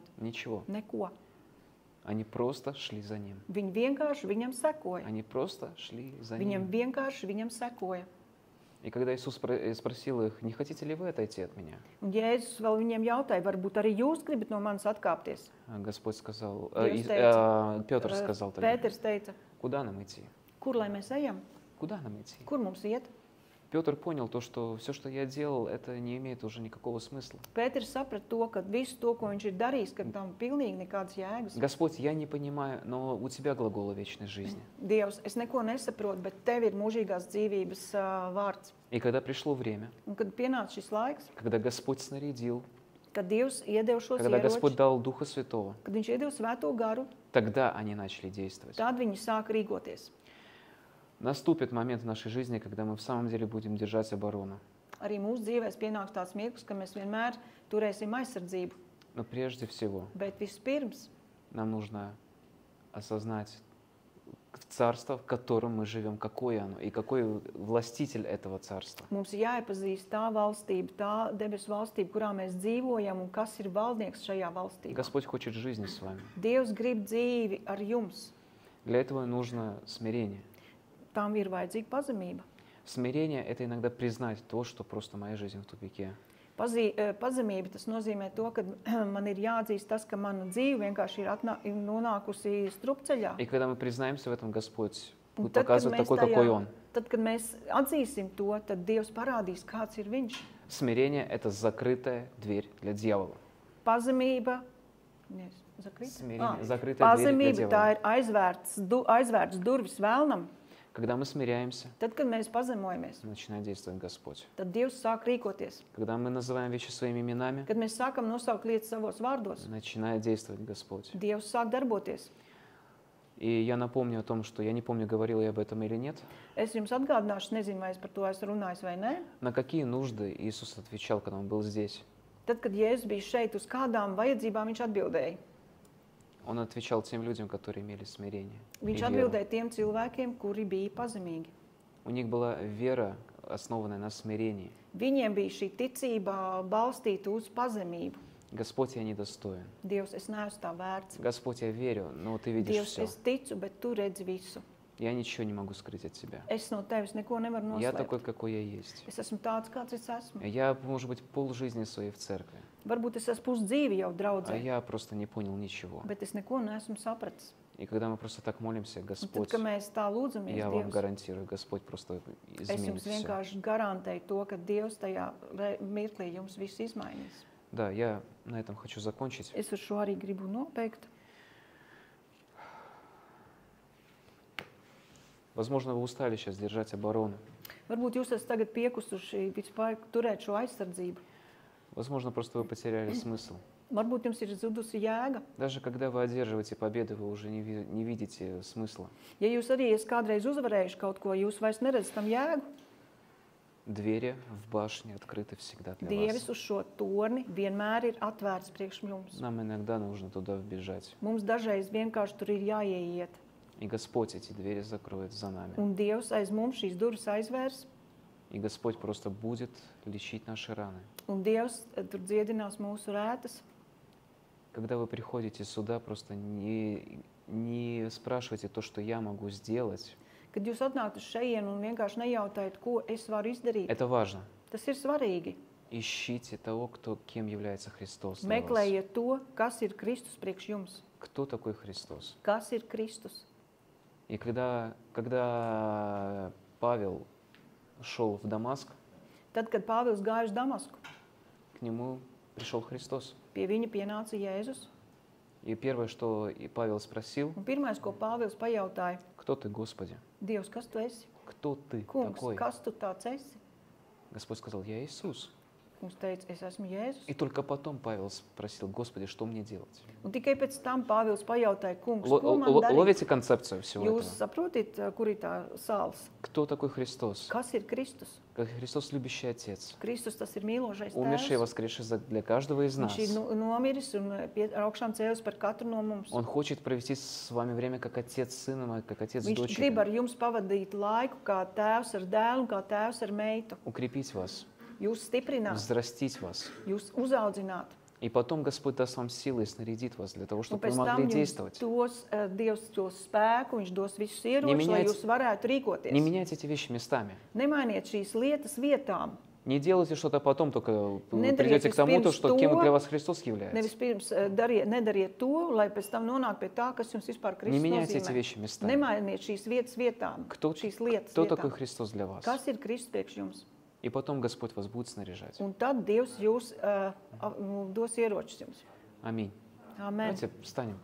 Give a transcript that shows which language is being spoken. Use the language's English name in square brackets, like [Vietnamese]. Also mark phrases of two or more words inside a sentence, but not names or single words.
[Russian] Ничего. [Latvian] Neko. [Russian] Они просто шли за Ним. [Latvian] Viņi vienkārši viņam sekoja. [Russian] Они просто шли за [Latvian] Viņam [Russian] Ним. [Latvian] vienkārši viņam sekoja. [Russian] И когда Иисус спросил их, не хотите ли вы отойти от Меня? [Latvian] Un Jēzus vēl viņiem jautāja, varbūt arī jūs gribat no manis atkāpties? [Russian] Господь сказал, [Latvian] Dievs [Russian] Петр сказал тогда, [Latvian] Pēters teica, [Russian] куда нам идти? [Latvian] kur lai mēs ejam? [Russian] Куда нам идти? [Latvian] Kur mums iet? [Russian] Петр понял то, что все, что я делал, это не имеет уже никакого смысла. [Latvian] Pēters saprata to, ka visu to, ko viņš ir darījis, ka tam pilnīgi nekādas jēgas. [Russian] Господь, я не понимаю, но у Тебя глаголы вечной жизни. [Latvian] Dievs, es neko nesaprotu, bet Tev ir mūžīgās dzīvības vārds. [Russian] И когда пришло время, [Latvian] Un kad pienāca šis laiks, [Russian] когда Господь снарядил, [Latvian] kad Dievs iedeva šos [Russian] когда Господь [Latvian] ieročus, [Russian] дал Духа Святого, [Latvian] kad viņš iedeva svēto garu, [Russian] тогда они начали действовать. [Latvian] tad viņi sāka rīkoties. [Russian] Наступит момент в нашей жизни, когда мы в самом деле будем держать оборону. [Latvian] Arī mūsu dzīvēs pienāks tāds mirklis, ka mēs vienmēr turēsim aizsardzību. [Russian] Но прежде всего [Latvian] Bet vispirms [Russian] нам нужно осознать царство, в котором мы живем, какое оно и какой властитель этого царства. [Latvian] mums ir jāiepazīst tā valstība, tā debesu valstība, kurā mēs dzīvojam un kas ir valdnieks šajā valstībā. [Russian] Господь хочет жизни с вами. [Latvian] Dievs grib dzīvi ar jums. [Russian] Для этого нужно смирение. [Latvian] Tam ir vajadzīga pazemība. [Russian] Смирение – это иногда признать то, что просто моя жизнь в тупике. [Latvian] Pazemība tas nozīmē to, ka man ir jāatzīst tas, ka mana dzīve vienkārši ir nonākusi strupceļā. [Russian] И когда мы признаемся в этом, Господь [Latvian] Un [Russian] будет [Latvian] tad, kad [Russian] показывать [Latvian] mēs [Russian] такой, какой Он. [Latvian] tad, kad mēs atzīsim to, tad Dievs parādīs, kāds ir viņš. [Russian] Смирение – это закрытая дверь для дьявола. [Latvian] Pazemība, zakrīt? [Russian] Смирение – закрытая дверь для [Latvian] Pazemība tā [Russian] дьявола. [Latvian] ir aizvērts durvis vēlnam. [Russian] Когда мы смиряемся, [Latvian] tad, kad mēs pazemojamies, [Russian] начинает действовать Господь. [Latvian] tad Dievs sāk rīkoties. [Russian] Когда мы называем вещи своими именами, [Latvian] Kad mēs sākam nosaukt lietas savos vārdos, [Russian] начинает действовать Господь. [Latvian] Dievs sāk darboties. [Russian] И я напомню о том, что я не помню, говорил я об этом или нет, [Latvian] Es jums atgādināšu, nezinu, vai es par to esmu runājis vai nē. [Russian] на какие нужды Иисус отвечал, когда Он был здесь. [Latvian] Tad, kad Jēzus bija šeit, uz kādām vajadzībām viņš atbildēja? [Russian] Он отвечал тем людям, которые имели смирение и [Latvian] Viņš [Russian] веру. [Latvian] atbildēja tiem cilvēkiem, kuri bija pazemīgi. [Russian] У них была вера, основанная на смирении. [Latvian] Viņiem bija šī ticība balstīta uz pazemību. [Russian] Господь, я недостоин. [Latvian] Dievs, es neesmu tā vērts. [Russian] Господь, я верю, но Ты видишь [Latvian] Dievs, [Russian] все. [Latvian] es ticu, bet tu redzi visu. [Russian] Я ничего не могу скрыть от Тебя. [Latvian] Es no tevis neko nevaru [Russian] Я такой, [Latvian] noslēpt. [Russian] какой я есть. [Latvian] Es esmu tāds, kāds es esmu. [Russian] Я, может быть, полжизни своей в церкви, [Latvian] Varbūt es esmu pusdzīvi jau [Russian] а [Latvian] draudzē, [Russian] я просто не понял ничего. [Latvian] bet es neko neesmu sapratis. [Russian] И когда мы просто так молимся, [Latvian] Un tad, [Russian] Господь, [Latvian] kad mēs tā lūdzamies, [Russian] я вам [Latvian] Dievs, [Russian] гарантирую, Господь просто [Latvian] es [Russian] изменит [Latvian] jums [Russian] все. [Latvian] vienkārši garantēju to, ka Dievs tajā mirklī jums visu izmainīs. [Russian] Да, я на этом хочу закончить. [Latvian] Es ar šo arī gribu nobeigt. [Russian] Возможно, вы устали сейчас держать оборону. [Latvian] Varbūt jūs esat tagad piekusuši vispār turēt šo aizsardzību. [Russian] Возможно, просто вы потеряли смысл. [Latvian] Varbūt jums ir zudusi jēga. [Russian] Даже когда вы одерживаете победы, вы уже не видите смысла. [Latvian] Ja jūs arī esat kādreiz uzvarējuši kaut ko, jūs vairs neredzat tam jēgu. [Russian] Двери в башне открыты всегда для [Latvian] Dievis [Russian] вас. [Latvian] uz šo torni vienmēr ir atvērts priekš jums. [Russian] Нам иногда нужно туда вбежать. [Latvian] Mums dažreiz vienkārši tur ir jāieiet. [Russian] И Господь эти двери закроет за нами. [Latvian] Un Dievs aiz mums šīs durvis aizvērs. [Russian] И Господь просто будет лечить наши раны. [Latvian] Un Dievs tur dziedinās mūsu rētas. [Russian] Когда вы приходите сюда, просто не спрашивайте то, что я могу сделать. [Latvian] Kad jūs atnākat uz šejienu un vienkārši nejautājiet, ko es varu izdarīt, [Russian] Это важно. [Latvian] tas ir svarīgi. [Russian] Ищите того, кем является Христос для вас. [Latvian] Meklējiet to, kas ir Kristus priekš jums. [Russian] Кто такой Христос? [Latvian] Kas ir Kristus? [Russian] И когда Павел шел в Дамаск, [Latvian] Tad, kad Pāvils gāja uz Damasku, [Russian] к нему пришел Христос. [Latvian] pie viņa pienāca Jēzus. [Russian] И первое, что и Павел спросил, [Latvian] Un pirmais, ko Pāvils pajautāja, [Russian] кто ты, Господи? [Latvian] Dievs, kas tu esi? [Russian] Кто ты [Latvian] Kungs, [Russian] такой? [Latvian] kas tu tāds esi? [Russian] Господь сказал, я Иисус. [Latvian] Kungs teica, es esmu Jēzus. [Russian] И только потом Павел спросил, Господи, что мне делать? [Latvian] Un tikai pēc tam Pāvils pajautāja, kungs, ko man darīt? [Russian] Ловите концепцию всего [Latvian] Jūs [Russian] этого? [Latvian] saprotat, kur ir tā sāls? [Russian] Кто такой Христос? [Latvian] Kas ir Kristus? [Russian] Как Христос любящий Отец, [Latvian] Kristus tas ir mīlošais [Russian] умерший и [Latvian] tēvs. [Russian] воскресший для каждого из нас. [Latvian] Viņš ir nomiris un ar augšām cēlis par katru no mums. [Russian] Он хочет провести с вами время как Отец с Сыном, как Отец с [Latvian] Viņš grib [Russian] дочерью. [Latvian] ar jums pavadīt laiku kā tēvs ar dēlu un kā tēvs ar meitu. [Russian] Укрепить вас, [Latvian] Jūs stiprināt, [Russian] взрастить вас. [Latvian] jūs uzaudzināt. [Russian] И потом Господь даст вам силы и снарядит вас для того, [Latvian] Un [Russian] чтобы вы [Latvian] pēc tam [Russian] могли [Latvian] jums [Russian] действовать. [Latvian] Dievs dos spēku, viņš dos visus ieročus, lai Neminēts- jūs varētu rīkoties. [Russian] Не меняйте эти вещи местами. [Latvian] Nemainiet šīs lietas vietām. [Russian] Не делайте что-то потом, только [Latvian] Nedariet [Russian] придете к тому, [Latvian] vispirms [Russian] что [Latvian] to, [Russian] кем для вас Христос является. [Latvian] Nevis pirms nedariet to, lai pēc tam nonāk pie tā, kas jums vispār [Russian] Не [Latvian] Kristus [Russian] меняйте эти [Latvian] nozīmē. [Russian] вещи местами. [Latvian] Nemainiet šīs vietas vietām, [Russian] Кто [Latvian] šīs lietas [Russian] такой [Latvian] vietām. [Russian] Христос для вас? [Latvian] Kas ir Kristus priekš jums? [Russian] И потом Господь вас будет снаряжать. [Latvian] Un tad Dievs jūs dos ieročus jums. [Russian] Аминь. [Latvian] Amen. [Russian] Давайте встанем.